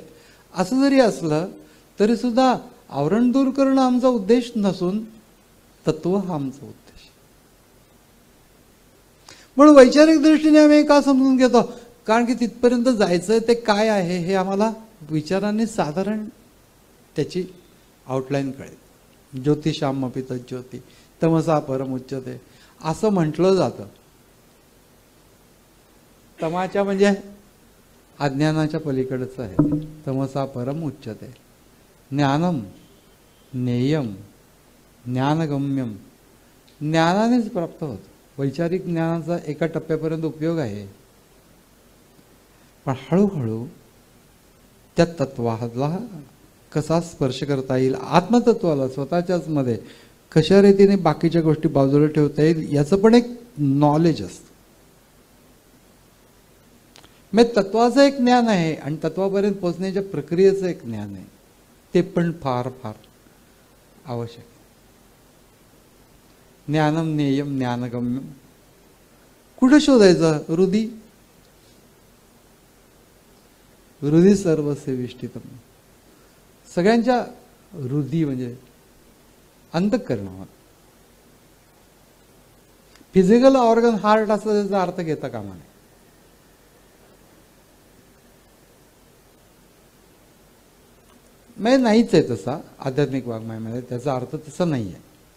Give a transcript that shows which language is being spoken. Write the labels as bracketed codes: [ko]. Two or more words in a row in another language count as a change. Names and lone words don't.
[mr] असं जरी असलं तरी सुद्धा आवरण दूर करणं आमचा उद्देश नसून तत्व हा आमचा उद्देश. म्हणून वैचारिक दृष्टीने आम्ही का समजून घेतो, कारण की तिथपर्यंत जायचं ते काय आहे हे आम्हाला विचाराने साधारण त्याची आउटलाईन कळेल. [sa] ज्योतिषामपि तज्ज्योती तमसा परमुच्यते [mr] असं म्हटलं जातं. तमाच्या म्हणजे अज्ञानाच्या पलीकडचं आहे. [sa] तमसा परम उच्यते. ज्ञानम ज्ञेयम ज्ञानगम्यम, [mr] ज्ञानानेच प्राप्त होतं. वैचारिक ज्ञानाचा एका टप्प्यापर्यंत उपयोग आहे, पण हळूहळू त्या तत्वाला कसा स्पर्श करता येईल, आत्मतत्वाला स्वतःच्याच मध्ये कशा रीतीने बाकीच्या गोष्टी बाजूला ठेवता येईल याचं पण एक नॉलेज असतं. मग तत्वाचं एक ज्ञान आहे आणि तत्वापर्यंत पोहोचण्याच्या प्रक्रियेचं एक ज्ञान आहे. ते पण फार फार आवश्यक आहे. [sa] ज्ञानम ज्ञेयम ज्ञानगम्यम [mr] कुठं शोधायचं? [sa] हृदी. हृदी सर्वस्य विष्ठितम. [mr] सगळ्यांच्या हृदी म्हणजे अंतःकरणावर. [en] physical organ heart [mr] असं त्याचा अर्थ घेता कामा नये. म्हणजे नाहीच आहे तसा आध्यात्मिक वाङ्मयामध्ये, त्याचा अर्थ तसा नाही आहे.